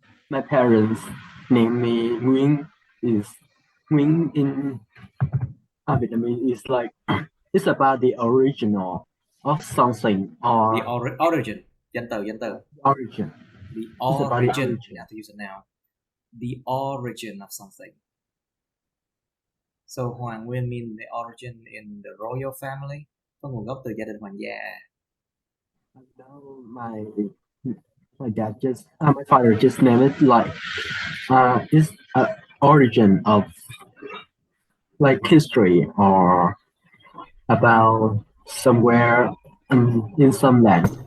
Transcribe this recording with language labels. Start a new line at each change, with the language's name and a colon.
English: My parents named me Nguyen. Nguyen in Vietnamese is like it's about the original of something or the origin.
Vietnamese: Danh từ.
English: Origin. The origin. Yeah, to use it now. The origin of something. So Hoàng Nguyên mean the origin in the royal family,
Vietnamese: có nguồn gốc từ gia đình hoàng gia.
English: No, my dad my father just named it like it's origin of like history or about somewhere in some land.